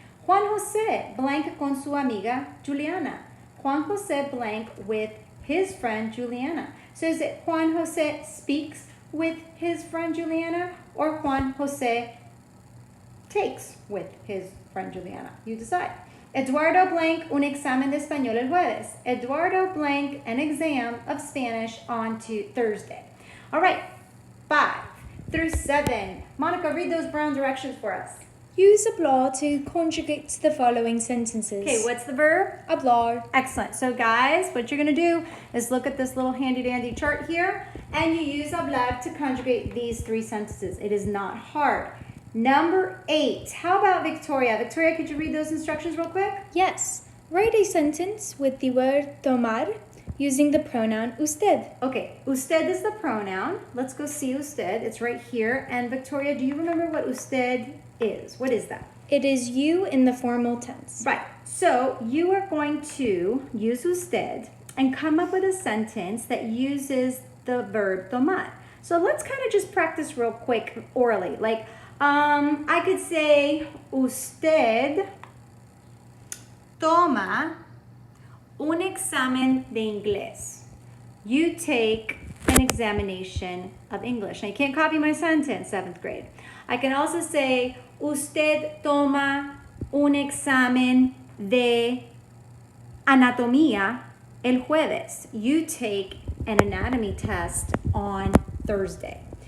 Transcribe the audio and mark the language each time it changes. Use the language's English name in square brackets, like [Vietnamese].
[English] Juan José blank con su amiga Juliana. Juan José blank with his friend Juliana. So is it Juan José speaks with his friend Juliana or Juan José takes with his friend Juliana? You decide. [Spanish] Eduardo blank un examen de español el jueves. [English] Eduardo blank an exam of Spanish on Thursday. All right, 5 through 7. Monica, read those brown directions for us. Use hablar to conjugate the following sentences. Okay, what's the verb? [Spanish] Hablar. [English] Excellent. So guys, what you're going to do is look at this little handy dandy chart here, and you use hablar to conjugate these 3 sentences. It is not hard. Number 8. How about Victoria? Victoria, could you read those instructions real quick? Yes. Write a sentence with the word tomar using the pronoun usted. Okay, usted is the pronoun. Let's go see usted. It's right here. And Victoria, do you remember what usted is? What is that? It is you in the formal tense. Right. So you are going to use usted and come up with a sentence that uses the verb tomar. So let's kind of just practice real quick orally. Like, I could say, [Spanish] usted toma un examen de inglés. [English] You take an examination of English. Now, you can't copy my sentence, 7th grade. I can also say, [Spanish] usted toma un examen de anatomía el jueves. [English] You take an anatomy test on Thursday.